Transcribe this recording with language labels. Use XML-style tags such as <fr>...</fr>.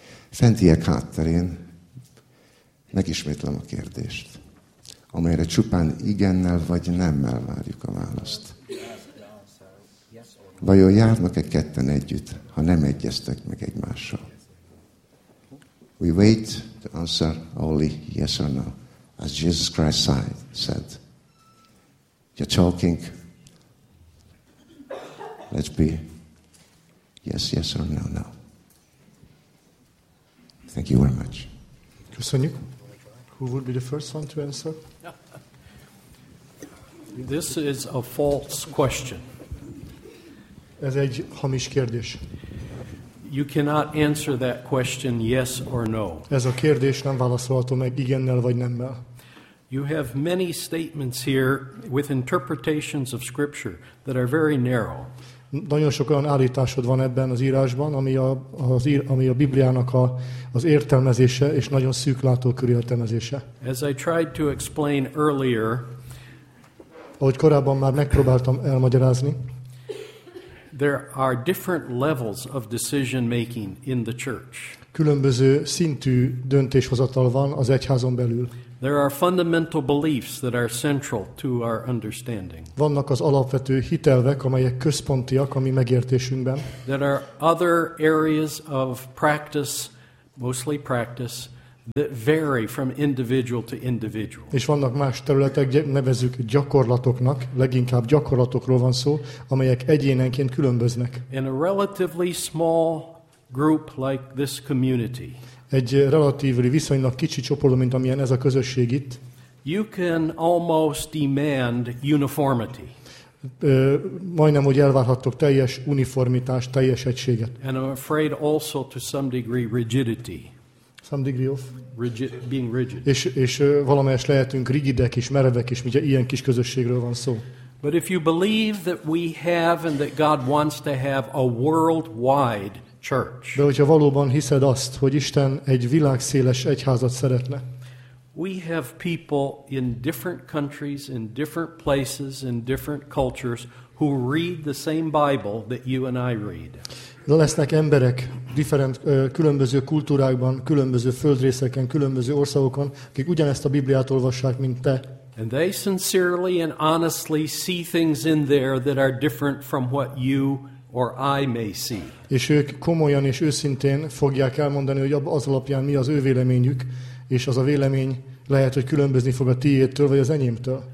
<hu>Fentiek hátterén megismétlem a kérdést, amelyre csupán igennel vagy nemmel várjuk a választ. Vajon járnak-e ketten együtt, ha nem egyeztek meg egymással?</hu> <en>We wait to answer only yes or no, as Jesus Christ said. You're talking, let's be yes, yes or no, no. Thank you very much.</en> <hu>Köszönjük.</hu> <en>Who would be the first one to answer? This is a false question.</en> <hu>Ez egy hamis kérdés.</hu> <en>You cannot answer that question yes or no.</en> <hu>Ez a kérdés nem válaszolható meg igennel vagy nemmel.</hu> <en>You have many statements here with interpretations of scripture that are very narrow.</en> <hu>Nagyon sok olyan állításod van ebben az írásban, ami a Bibliának az értelmezése és nagyon szűk látókörű értelmezése.</hu> <en>As I tried to explain earlier,</en> <hu>ahogy korábban már megpróbáltam elmagyarázni,</hu> <en>there are different levels of decision making in the church.</en> <hu>Különböző szintű döntéshozatal van az egyházon belül.</hu> <en>There are fundamental beliefs that are central to our understanding.</en> <hu>Vannak az alapvető hitelvek, amelyek központiak a mi megértésünkben.</hu> <en>There are other areas of practice mostly practice, that vary from individual to individual.</en> <hu>És vannak más területek, nevezük gyakorlatoknak, leginkább gyakorlatokról van szó, amelyek egyénenként különböznek.</hu> <en>In a relatively small group like this community.</en> <hu>Egy relatívli viszonylag kicsi csoport, mint amilyen ez a közösség itt.</hu> <en>You can almost demand uniformity.</en> <hu>Majdnem, hogy elvárhattok teljes uniformitást, teljes egységet.</hu> <en>And I'm afraid also to some degree rigidity. Some degree of rigid, being rigid.</en> <hu>És valamelyest lehetünk rigidek és merevek, és ugye ilyen kis közösségről van szó.</hu> <en>But if you believe that we have and that God wants to have a worldwide church.</en> <hu>De hogyha valóban hiszed azt, hogy Isten egy világszéles egyházat szeretne.</hu> <en>We have people in different countries, in different places, in different cultures who read the same Bible that you and I read.</en> <hu>De lesznek emberek</hu> <en>different,</en> <hu>különböző kultúrákban, különböző földrészeken, különböző országokon, akik ugyanezt a Bibliát olvassák, mint te.</hu> <en>And they sincerely and honestly see things in there that are different from what you or I may see.</en> <hu>És ők komolyan és őszintén fogják elmondani, hogy az alapján mi az ő véleményük, és az a vélemény lehet, hogy különbözni fog a tiédtől vagy az enyémtől.</hu>